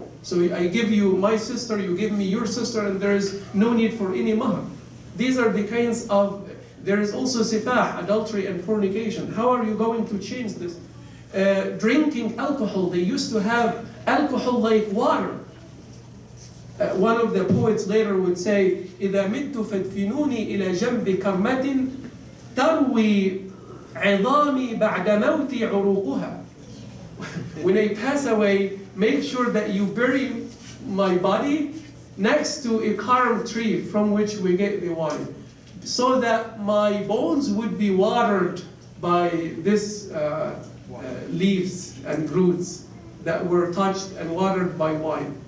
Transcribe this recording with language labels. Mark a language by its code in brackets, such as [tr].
[en] So I give you my sister, you give me your sister, and there is no need for any mahr. These are the kinds of, there is also sifah, adultery and fornication. How are you going to change this? Drinking alcohol, they used to have alcohol like water. One of the poets later would say, [ar] إذا مت فادفنوني إلى جنب كرمة تروي عظامي بعد موتي عروقها. [en] When I pass away, make sure that you bury my body next to a karm tree from which we get the wine, so that my bones would be watered by this leaves and roots that were touched and watered by wine.